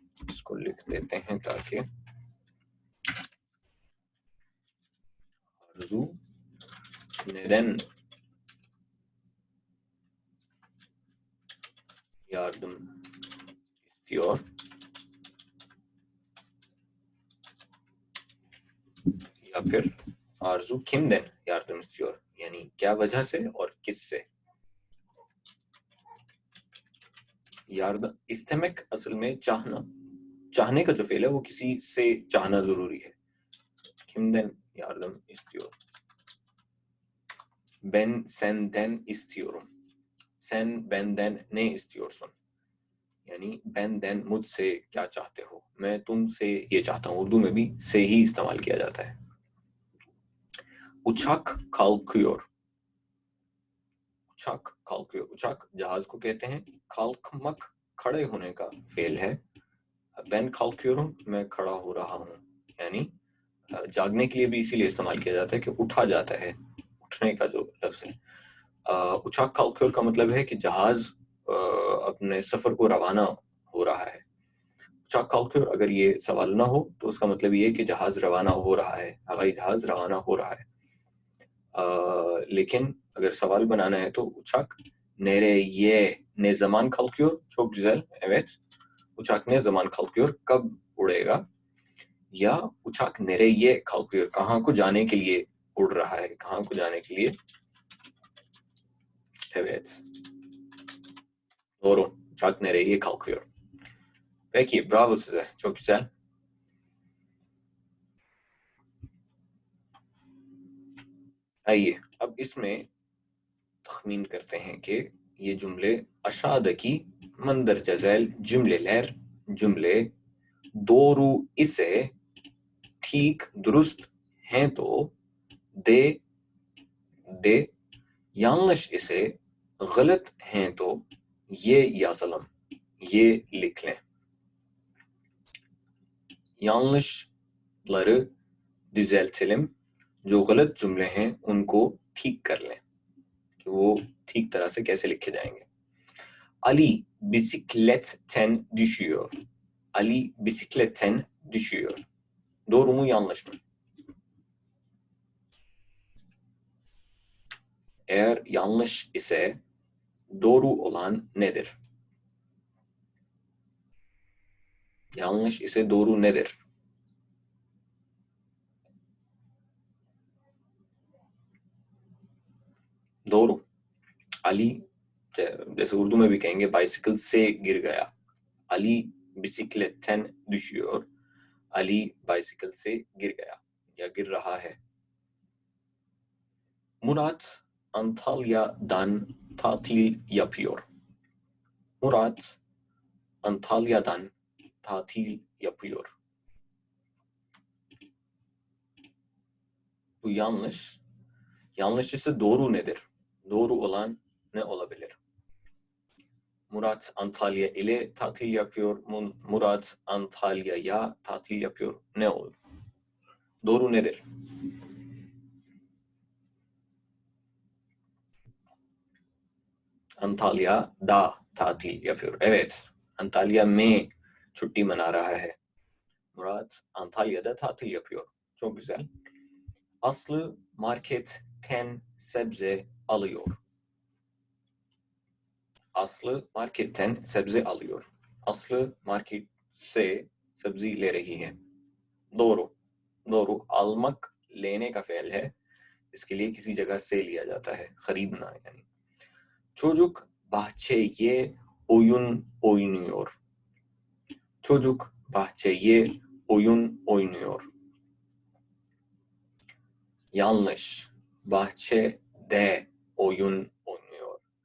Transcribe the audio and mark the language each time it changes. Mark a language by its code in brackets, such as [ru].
[hi] इसको लिख देते हैं ताकि आरजू [tr] neden yardım istiyor [hi] या फिर आरजू किमden [tr] yardım istiyor [hi] यानी क्या वजह से और किससे। यार्दम इस्तेमेक असल में चाहना, चाहने का जो फेल है वो किसी से चाहना जरूरी है। [tr] किमden yardım istiyor। Ben senden istiyorum। sen benden ne istiyorsun [hi] यानी benden मुझसे क्या चाहते हो, मैं तुमसे ये चाहता हूँ। उर्दू में भी से ही इस्तेमाल किया जाता है। [tr] उछाक kalkıyor। [hi] उछाक kalkıyor। उछाक जहाज को कहते हैं। kalkmak खड़े होने का फेल है। [tr] ben kalkıyorum [hi] मैं खड़ा हो रहा हूँ यानी जागने के लिए भी इसीलिए इस्तेमाल किया जाता है कि उठा जाता है, उठने का जो लफ्ज है। [tr] उछाक kalkıyor [hi] का मतलब है कि जहाज अपने सफर को रवाना हो रहा है। [tr] उछाक kalkıyor [hi] अगर ये सवाल ना हो तो उसका मतलब ये है कि जहाज रवाना हो रहा है, हवाई जहाज रवाना हो रहा है। लेकिन अगर सवाल बनाना है तो [tr] uçak nereye ne zaman kalkıyor? Çok güzel. Evet. Uçak ne zaman kalkıyor? [hi] कब उड़ेगा? [tr] या uçak nereye kalkıyor? [hi] कहाँ को जाने के लिए उड़ रहा है? कहाँ को जाने के लिए? [tr] Evet. Doğru. Uçak nereye kalkıyor? Peki, bravo size. Çok güzel. [hi] आइए अब इसमें तखमीन करते हैं कि ये जुमले aşağıdaki मंदरजा cümleler, [tr] cümle doğru ise [hi] ठीक दुरुस्त हैं तो दे दे, [tr] yanlış ise [hi] गलत हैं तो ये [tr] yazalım, [hi] ये लिख लें। [tr] yanlışları düzeltelim, [hi] जो गलत जुमले हैं उनको ठीक कर लें कि वो ठीक तरह से कैसे लिखे जाएंगे। [tr] Ali bisikletten düşüyor। Ali bisikletten düşüyor। Doğru mu yanlış mı? Eğer yanlış ise doğru olan nedir? Yanlış ise doğru nedir? doğru। [hi] Ali जैसे उर्दू में भी कहेंगे बाइसिकल से गिर गया। अली बिसिकलेtten [tr] düşüyor। [hi] अली बाइसिकल से गिर गया या गिर रहा है। [tr] Murat Antalya'dan tatil yapıyor। Murat Antalya'dan tatil yapıyor. Bu yanlış. Yanlış ise doğru nedir? Doğru olan ne olabilir? Murat Antalya ile tatil yapıyor. Murat Antalya'ya tatil yapıyor. Ne olur? Doğru nedir? Antalya'da tatil yapıyor. Evet. [hi] Antalya में छुट्टी मना रहा है. [tr] Murat Antalya'da tatil yapıyor. Çok güzel. Aslı marketten sebze alıyor. Aslı marketten sebze alıyor. [hi] Aslı market से सब्जी ले रही है. [tr] doğru. doğru. [hi] almak लेने का फेल है. इसके लिए किसी जगह से लिया जाता है. खरीदना यानी. [tr] Çocuk bahçeye oyun oynuyor. Çocuk bahçeye oyun oynuyor. Yanlış. Bahçede oyun oynuyor.